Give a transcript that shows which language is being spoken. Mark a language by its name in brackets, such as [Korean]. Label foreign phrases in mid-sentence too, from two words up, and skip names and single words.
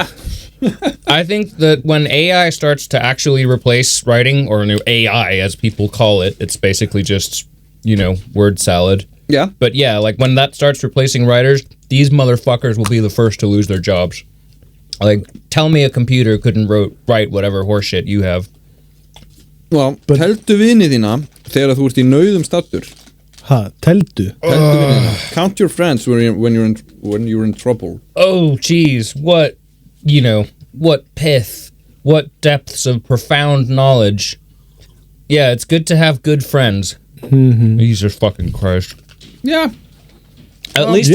[English] I think that when AI starts to actually replace writing, or AI as people call it, it's basically just, word salad. Yeah. But yeah, like when that starts replacing writers, these motherfuckers will be the first to lose their jobs. Like, tell me a computer couldn't write whatever horseshit you have. Well, [Icelandic] teltu vini þína þegar þú ert í nauðum staddur. Teltu? Teltu vini þína. [English] Count your friends when you're in trouble. Oh, geez, what pith, what depths of profound knowledge. Yeah, it's good to have good friends. Mm-hmm. Jesus fucking Christ. Yeah. At least